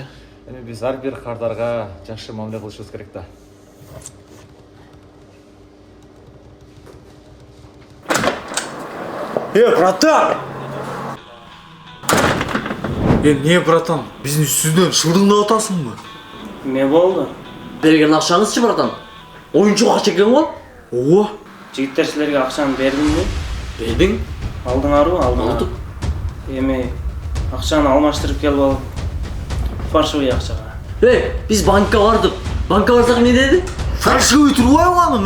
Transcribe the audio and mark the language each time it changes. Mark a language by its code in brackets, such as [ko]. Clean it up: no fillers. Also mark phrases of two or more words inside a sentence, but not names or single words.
[ky] Эми биз ар бир кардарга жакшы мамиле кылышыбыз керек да. Братан! Не, братан? Биздин үстүбүздөн шылдыңдап атасыңбы? Не болды? Берген акчаңызчы братан? Oyuncu акча экен го? Ооба. Жигиттер силерге акчаны бердим бе? Бердиң? Алдыңарбы? Алдык. Эми акчаны алмаштырып келип алып, фальшивый акчага. Биз банкка бардык. Банкка барсак эмне деди? Фальшивый турбайбы анын?